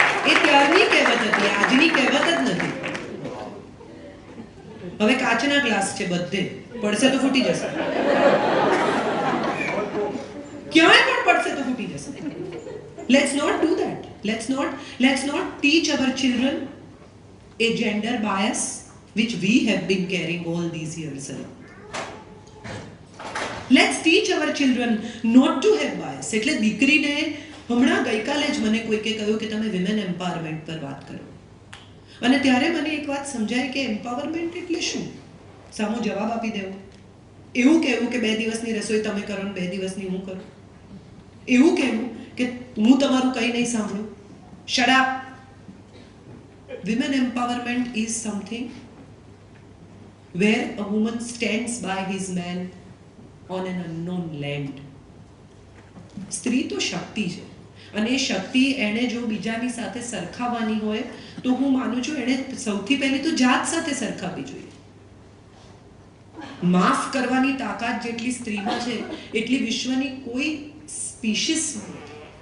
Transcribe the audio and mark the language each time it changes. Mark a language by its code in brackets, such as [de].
[gu] એ ત્યારની કહેવત હતી, આજની કહેવત જ નથી. હવે કાચના ગ્લાસ છે બધે, પડશે તો ફૂટી જશે, ક્યાંય પણ પડશે તો ફૂટી જશે. [en] Let's not do that. Let's not teach our children a gender bias which we have been carrying all these years around. Let's teach our children not to have bias. [gu] એટલે દીકરીને હમણાં ગઈકાલે જ મને કોઈકે કહ્યું કે તમે વિમેન એમ્પાવરમેન્ટ પર વાત કરો, અને ત્યારે મને એક વાત સમજાય કે એમ્પાવરમેન્ટ એટલે શું? સામો જવાબ આપી દેવો, એવું કહેવું કે 2 દિવસની રસોઈ તમે કરો ને 2 દિવસની હું કરું, એવું કહેવું કે હું તમારું કંઈ નહીં સાંભળું, [en] Shut up. Women empowerment is something where a woman stands by his man on an unknown land. [gu] સ્ત્રી તો શક્તિ છે, અને એ શક્તિ એને જો બીજાની સાથે સરખાવવાની હોય તો હું માનું છું એને સૌથી પહેલી તો જાત સાથે સરખાવવી જોઈએ. માફ કરવાની તાકાત જેટલી સ્ત્રીમાં છે એટલી વિશ્વની કોઈ સ્પીશીસમાં નથી.